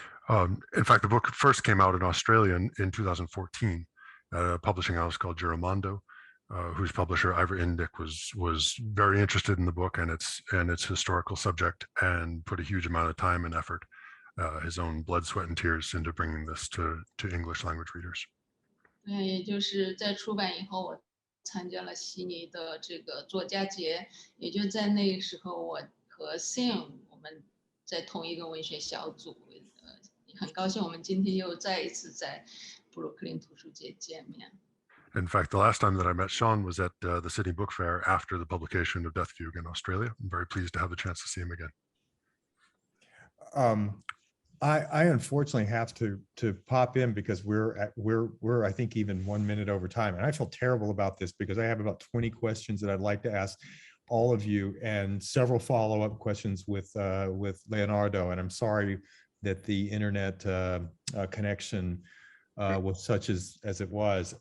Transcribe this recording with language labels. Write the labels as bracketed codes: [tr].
[en] In fact, the book first came out in Australia in 2014 at a publishing house called Giramondo, whose publisher Ivor Indy was very interested in the book and its historical subject, and put a huge amount of time and effort, his own blood, sweat, and tears into bringing this to English language readers. [zh] 也就是在出版以后，我参加了悉尼的这个作家节，也就在那个时候，我和 Sjón 我们在同一个文学小组，很高兴我们今天又再一次在布鲁克林图书节见面。 [en] In fact, the last time that I met Sjón was at the Sydney Book Fair after the publication of Death Fugue in Australia. I'm very pleased to have the chance to see him again. I unfortunately have to pop in because we're I think even 1 minute over time, and I feel terrible about this because I have about 20 questions that I'd like to ask all of you, and several follow-up questions with Leonardo, and I'm sorry that the internet connection was such as it was.